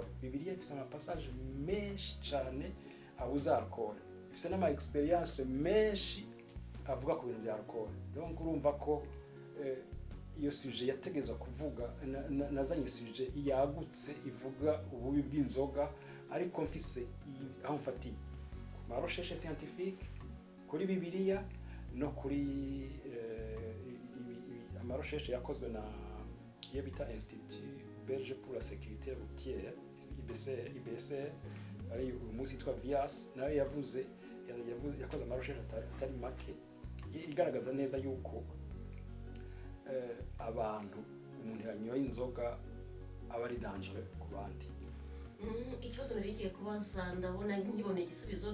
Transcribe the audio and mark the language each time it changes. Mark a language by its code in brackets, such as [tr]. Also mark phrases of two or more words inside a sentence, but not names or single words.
[rn] Bibiliya ifise ama passage menshi cyane abuza alcool, ifise n'ama experience menshi avuga ku bintu bya alcool. Donc urumva ko iyo sujet yategezwa kuvuga, nazanye sujet yagutse ivuga ububi bw'inzoga, ariko mfise aho mfatiye ku ma [fr] recherche scientifique, [rn] kuri Bibiliya no kuri ama recherche yakozwe na iyo bita Institut Belge pour la sécurité routière, IBC, ari umunsi yitwa Vias, nawe yakoze ama recherche atari make igaragaza neza yuko abantu umuntu yanyoye inzoga aba ari danger ku bandi. Ikibazo nari giye kubaza, ndabona nkibone igisubizo.